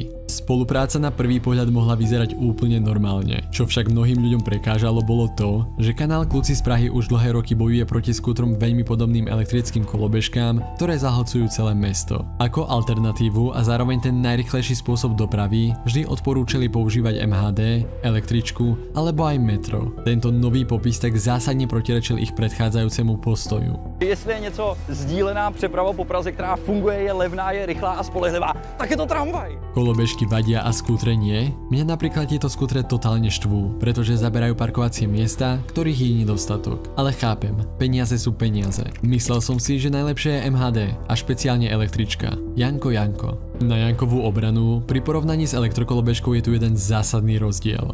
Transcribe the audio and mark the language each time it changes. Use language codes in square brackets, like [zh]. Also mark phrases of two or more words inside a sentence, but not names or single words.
[sk] Spolupráca na prvý pohľad mohla vyzerať úplne normálne, čo však mnohým ľuďom prekážalo bolo to, že kanál Kluci z Prahy už dlhé roky bojuje proti skútrom veľmi podobným elektrickým kolobežkám, ktoré zahlcujú celé mesto. Ako alternatívu a zároveň ten najrýchlejší spôsob dopravy vždy odporúčali používať MHD, električku alebo aj metro. Tento nový popis tak zásadne protirečil ich predchádzajúcemu postoju. [cs] Jestli je něco sdílená přeprava po Praze, která funguje, je levná, je rychlá a spolehlivá, tak je to tramvaj. [sk] Kolobežky vadia a skútre nie? Mňa napríklad tieto skútre totálne štvú, pretože zaberajú parkovacie miesta, ktorých je nedostatok. Ale chápem, peniaze sú peniaze. Myslel som si, že najlepšie je MHD a špeciálne električka. Janko. Na Jankovú obranu, pri porovnaní s elektrokolobežkou je tu jeden zásadný rozdiel.